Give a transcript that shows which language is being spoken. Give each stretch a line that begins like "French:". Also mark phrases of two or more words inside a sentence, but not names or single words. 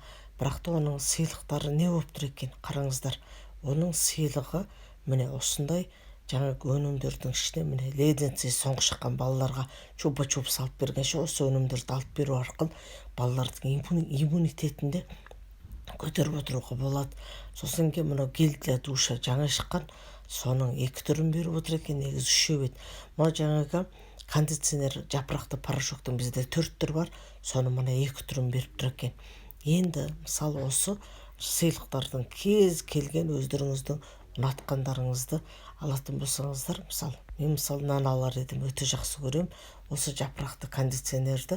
Kazakh: Бірақ та оның сыйлықтары не болып тұр екен? Қараңыздар, оның сыйлығы міне осындай жаңағы өнімдердің ішіне міне леденцы соңғы шыққан балаларға чупа-чуп салып бергенше осы өнімдерді алып беру арқылы балалардың иммунитетінде көтеріп отыруға болады. Сосын кейін мынау
Russian: гель для душа
Kazakh: жаңа шыққан, соның 2 түрін беріп отыр екен, негізі 3 еді. Мына жаңағы кондиционер жапырақты порошоктың бізде 4 түр бар, соны мына 2 түрін беріп тұр екен. Енді мысалы осы сыйлықтардың кез келген өздеріңіздің ұнатқандарыңызды алатын болсаңыздар, мен нан алар едім, өте жақсы көрем осы жапырақты кондиционерді.